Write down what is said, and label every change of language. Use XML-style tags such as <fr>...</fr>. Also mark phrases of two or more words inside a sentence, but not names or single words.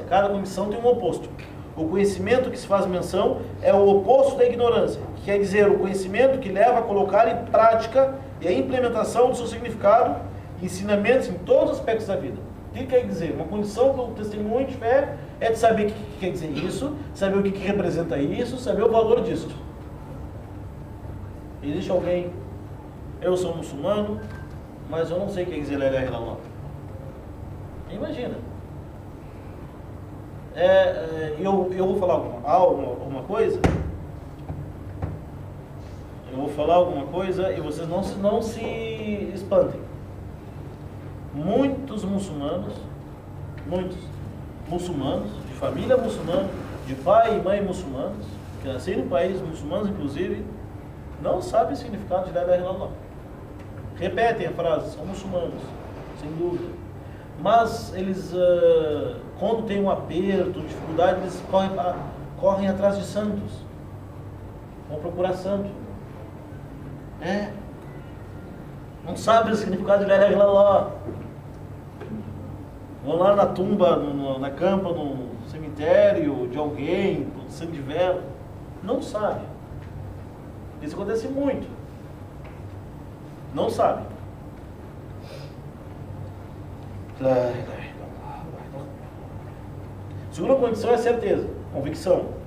<pt>Cada comissão tem um oposto. O conhecimento que se faz menção é o oposto da ignorância, que quer dizer o conhecimento que leva a colocar em prática e a implementação do seu significado e ensinamentos em todos os aspectos da vida. O que quer dizer? Uma condição do testemunho de fé é de saber o que quer dizer isso, saber o que representa isso, saber o valor disso. Existe alguém, eu sou muçulmano, mas eu não sei o que quer dizer</pt> <ar>لا إله إلا الله.</ar> <pt>Imagina. Eu vou falar alguma coisa. Eu vou falar alguma coisa e vocês não se espantem. Muitos muçulmanos, de família muçulmana, de pai e mãe muçulmanos, que nasceram em países muçulmanos inclusive, não sabem o significado de</pt> <ar>لا إله إلا الله.</ar> <pt>Repetem a frase, são muçulmanos, sem dúvida. Mas eles, quando tem um aperto, dificuldade, eles correm atrás de santos. Vão procurar santo. Não sabem o significado de</pt> <ar>لا إله إلا الله.</ar> <pt>Vão lá na tumba, na campa, no cemitério de alguém, com sangue de vela. Não sabe. Isso acontece muito. Não sabe. Segunda condição é certeza, convicção.</pt>